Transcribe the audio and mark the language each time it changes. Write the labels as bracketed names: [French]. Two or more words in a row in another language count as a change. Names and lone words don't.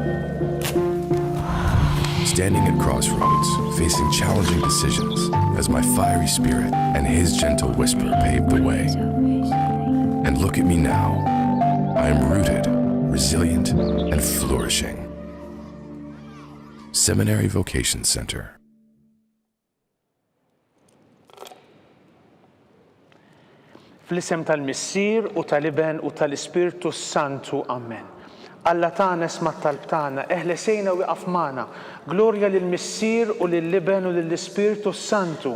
[English] Standing at crossroads, facing challenging decisions, as my fiery spirit and his gentle whisper paved the way. And look at me now. I am rooted, resilient, and flourishing. Seminary Vocation Center. [Maltese] Fl-isem tal-Missier u tal-Iben u tal-Ispirtu Santu, Amen. Alla tagħna isma' t-talb tagħna, eħlesejna wieqaf magħna. Glorja lill-Missier u lill-Iben u lill-Ispirtu Santu.